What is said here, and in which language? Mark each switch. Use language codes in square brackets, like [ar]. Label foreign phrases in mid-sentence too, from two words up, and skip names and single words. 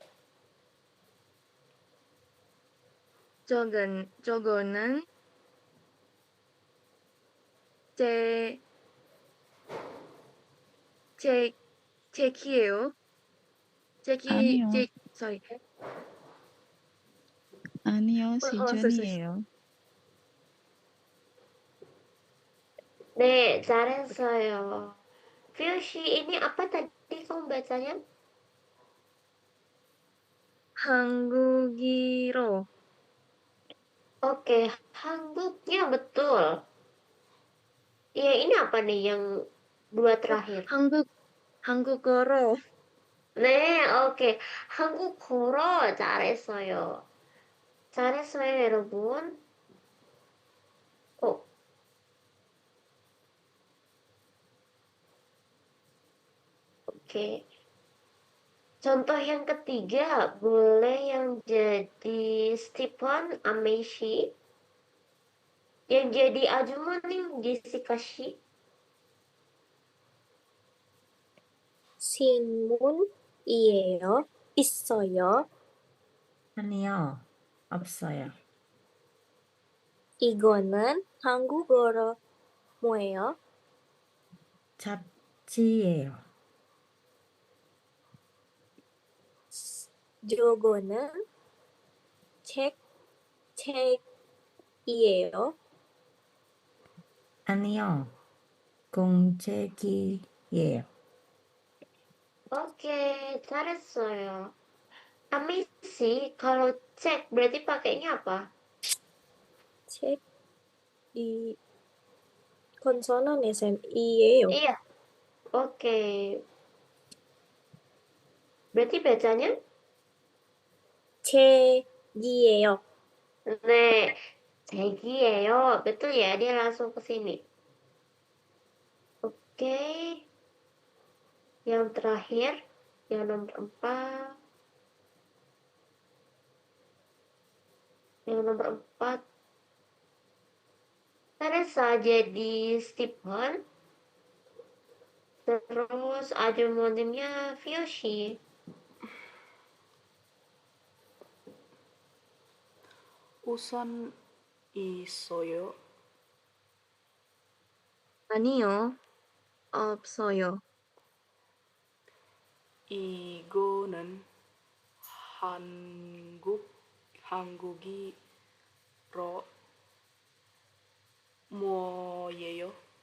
[ko] 저거는 제키예요. 아니요, sorry. 아니요, sorry. 시즌이에요. 네, 잘했어요. [id] Fushi ini apa tadi kamu bacanya? [ko] 한국이로 [id] Oke, Hanguknya betul. Iya, ini apa nih yang 2 terakhir? [ko] 한국어로 네, 오케이. 한국어로 잘했어요. 잘했어요, 여러분. 어, [id] oke. Contoh yang ketiga, boleh yang jadi Stephen Ameshi. Yang jadi ajumonim Jessica Shi. [ko] 신문이에요. 있어요. 아니요, 없어요. 이거는 한국어로 뭐예요? 잡지예요. 저거는 책이에요. 아니요, 공책이에요. Oke, 잘했어요. [id] Ameshi, kalau cek berarti pakainya apa? [ko] 책, 이, 건선한 SM이에요. [id] Iya, oke. Berarti bacanya? [ko] 책이에요. 네, 책이에요. [id] Betul ya, dia langsung ke sini. Oke. Yang terakhir, yang nomor 4. Yang nomor 4. Teresa jadi Stephen. Terus ajumonimnya Fushi. [ko] 우산 있어요? 아니요. 없어요. 이거는 한국이로 뭐예요?